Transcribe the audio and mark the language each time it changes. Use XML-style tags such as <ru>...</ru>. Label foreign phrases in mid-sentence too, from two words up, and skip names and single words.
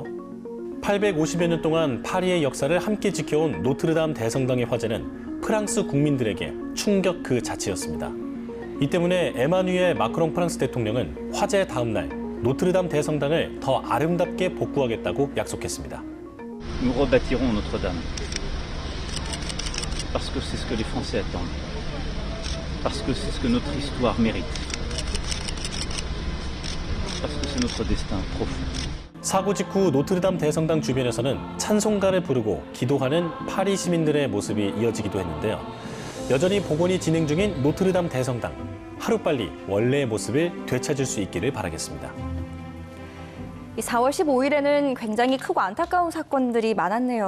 <ko>850여 년 동안 파리의 역사를 함께 지켜온 노트르담 대성당의 화재는 프랑스 국민들에게 충격 그 자체였습니다. 이 때문에 에마뉘엘 마크롱 프랑스 대통령은 화재 다음 날 노트르담 대성당을 더 아름답게 복구하겠다고 약속했습니다.</ko> <fr>Nous rebâtirons Notre-Dame. Parce que c'est ce que les Français attendent. Parce que c'est ce que notre histoire mérite. Parce que c'est notre destin profond.</fr> <ko>사고 직후 노트르담 대성당 주변에서는 찬송가를 부르고 기도하는 파리 시민들의 모습이 이어지기도 했는데요. 여전히 복원이 진행 중인 노트르담 대성당. 하루빨리 원래의 모습을 되찾을 수 있기를 바라겠습니다. 이 4월 15일에는 굉장히 크고 안타까운 사건들이 많았네요.</ko>